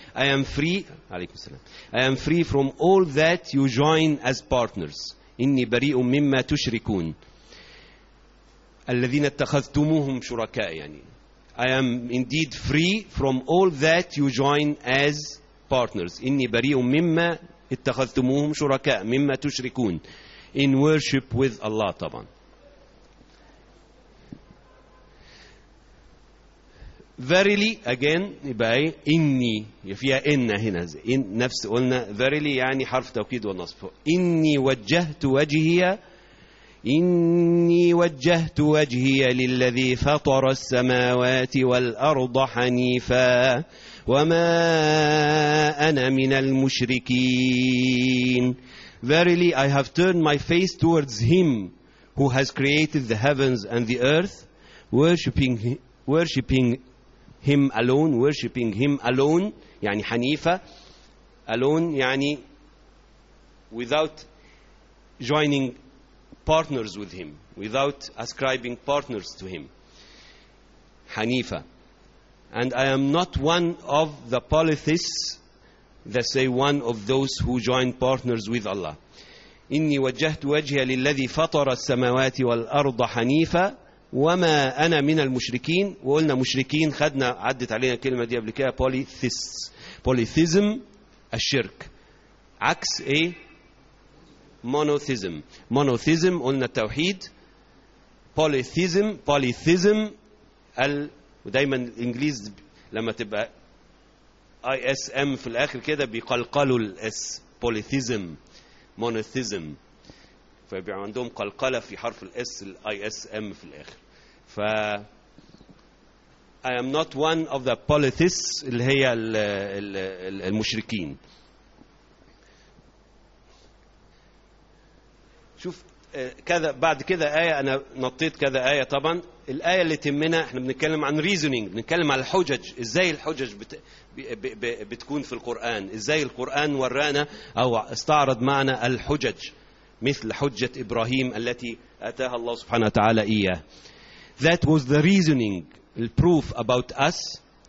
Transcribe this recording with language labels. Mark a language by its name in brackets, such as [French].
[English] I am free, [Arabic] عليكم السلام, [English] I am free from all that you join as partners. [Arabic] إني بريء مما تشركون. الذين اتخذتموهم شركاء, يعني [English] I am indeed free from all that you join as partners. [Arabic] إني بريء مما اتخذتموهم شركاء, مما تشركون, [English] in worship with Allah [Arabic] طبعا. [English] Verily, again, [Arabic] إني, فيها إن هنا, إن نفس قلنا, verily يعني حرف توكيد والنصف. إني وجهت وجهي للذي فطر السماوات والأرض حنيفا وما أنا من المشركين. [English] Verily, I have turned my face towards him who has created the heavens and the earth, worshipping him alone, [Arabic] يعني حنيفة, [English] alone يعني without joining partners with him, without ascribing partners to him, حنيفة. And I am not one of the polytheists that say one of those who join partners with Allah. [Arabic] إني وجهت وجهي للذي فطر السماوات والأرض حنيفة وما أنا من المشركين. وقلنا مشركين, خدنا عدت علينا الكلمة دي قبل كده, polytheists. Polytheism, الشرك, عكس monotheism. Monotheism, قلنا التوحيد. Polytheism, ودايما الإنجليز لما تبقى ISM في الآخر كده بيقلقلوا الاس, polytheism, monotheism, فبيبقى عندهم قلقلة في حرف الاس ISM في الآخر. [English] ف I am not one of the polytheists, [Arabic] اللي هي المشركين. شوف كذا بعد كذا آية, أنا نطيت كذا آية. طبعا الآية اللي تمنا احنا بنتكلم عن reasoning, بنتكلم عن الحجج, ازاي الحجج بتكون في القرآن, ازاي القرآن ورانا او استعرض معنا الحجج, مثل حجة ابراهيم التي اتاها الله سبحانه وتعالى اياه. [English] That was the reasoning, the proof about us.